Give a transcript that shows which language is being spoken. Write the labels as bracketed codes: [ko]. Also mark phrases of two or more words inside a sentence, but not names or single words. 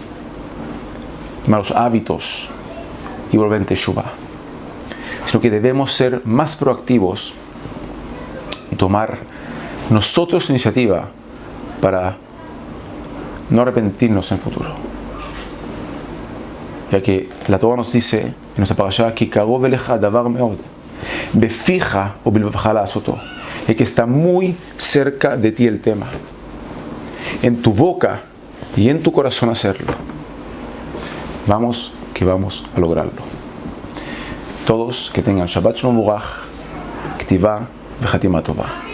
[es] malos hábitos y volver en Teshuvah, sino que debemos ser más proactivos y tomar nosotros iniciativa para no arrepentirnos en el futuro, ya que la Torah nos dice en nuestra parashá que [he] קרוב אליך הדבר מאד בפיך ובלבבך לעשותו, [es] y que está muy cerca de ti el tema, en tu boca y en tu corazón hacerlo. Vamos a lograrlo. Todos que tengan [he] שבת שלום ומבורך כתיבה וחתימה טובה.